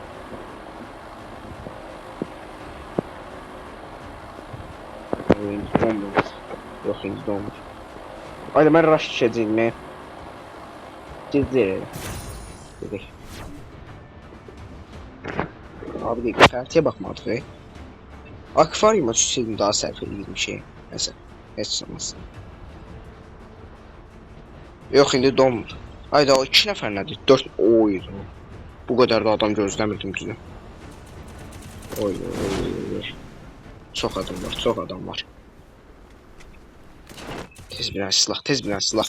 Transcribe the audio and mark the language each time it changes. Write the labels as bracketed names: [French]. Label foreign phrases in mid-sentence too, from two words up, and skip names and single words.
[Turkish] Oyun donmuş. Yok henüz donmuş. Haydi ben rush düşeceğim mi? Ciddi. Dedik. Abi değil, kartıya bakmadık ya. Akvaryuma düşseydim [Azerbaijani] daha sərfəli bir şey. [Turkish] Neyse, [Azerbaijani] heç olmaz. Yox, indi donmur. Hayda, o 2 nəfər nədir? 4, oy. Bu qədər da adam gözləmirdim düzü. Oy. Çox adam var. Tez bir silah.